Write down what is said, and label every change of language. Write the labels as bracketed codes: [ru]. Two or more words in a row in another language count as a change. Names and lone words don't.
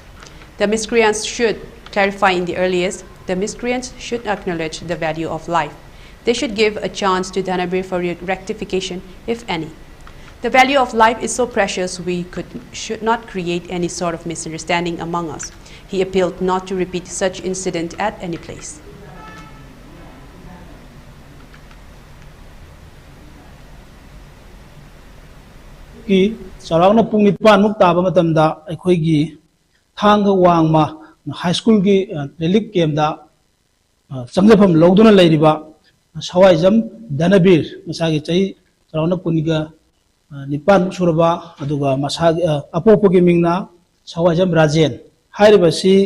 [en] The miscreants should clarify in the earliest, the miscreants should acknowledge the value of life. They should give a chance to Dhanabir for rectification, if any. The value of life is so precious we should not create any sort of misunderstanding among us. He appealed not to repeat such incident at any place. [mni] Sarangna pung 9 muk taba matamda aikoigi Thangawang ma [en] high school [mni] gi [en] relief camp [mni] da changjafam loduna leiriba Sawaizam Dhanabir masagi chai sarangna puniga 9 suraba aduga masagi apopogi mingna Sawaizam Rajen hairibasi